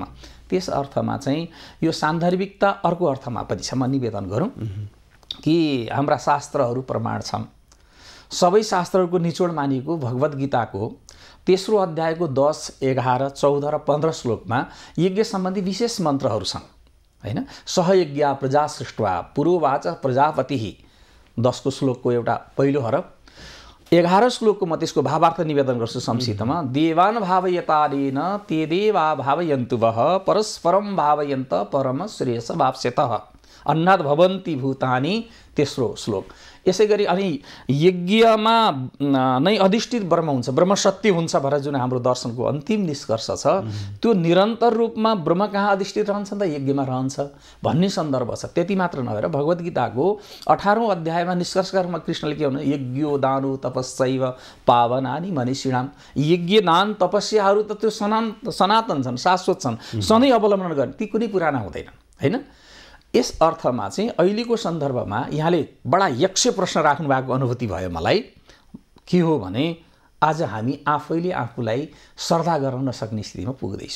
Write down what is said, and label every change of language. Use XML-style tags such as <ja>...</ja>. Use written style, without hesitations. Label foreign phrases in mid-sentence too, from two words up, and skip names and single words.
<ne>त्यस अर्थमा चाहिँ यो सान्दर्भिकता अर्को अर्थमा पनि छ। म निवेदन गरौँ कि हाम्रा शास्त्रहरू प्रमाण छन्। सबै शास्त्रहरूको निचोड मानिएको भगवद् गीताको तेस्रो अध्यायको 10, 11, 14 र 15 श्लोकमा यज्ञ सम्बन्धी विशेष मन्त्रहरू छन् हैन।</ne> <sa>सहयज्ञ प्रजा सृष्ट्वा पुरोवाच प्रजापतिः</sa> <ne>10 को श्लोकको एउटा पहिलो हरफ। 11 श्लोकको म त्यसको भावार्थ निवेदन गर्छु संक्षिप्तमा।</ne> <sa>देवान भावयतारेन ते देवा भावयन्तु वः परस्परम भावयन्त परम श्रेयस वाप्स्यतः अन्नाद भवन्ति भूतानि</sa> <ne>तेस्रो श्लोक। यसै गरी अनि यज्ञमा नै अधिष्ठित ब्रह्म हुन्छ, ब्रह्म सत्य हुन्छ भनेर जुन हाम्रो दर्शनको अन्तिम निष्कर्ष छ त्यो निरन्तर रूपमा ब्रह्म कहाँ अधिष्ठित रहन्छ त यज्ञमा रहन्छ भन्ने सन्दर्भ छ। त्यति मात्र नभएर भगवद् गीताको 18औं अध्यायमा निष्कर्षका रूपमा कृष्णले के भन्नु,</ne> <sa>यज्ञो दानो तपस्यैव पावनानि मनीषिणाम।</sa> <ne>यज्ञ दान तपस्याहरू त त्यो सनातन छन्, शाश्वत छन्, सधैँ अवलम्बन गर्ने, ती कुनै पुराना हुँदैनन् हैन। यस अर्थमा चाहिँ अहिलेको सन्दर्भमा यहाँले बडा यक्ष प्रश्न राख्नु भएको अनुभूति भयो मलाई। के हो भने आज हामी आफैले आफूलाई श्रद्धा गर्न नसक्ने स्थितिमा पुग्दैछौँ।</ne>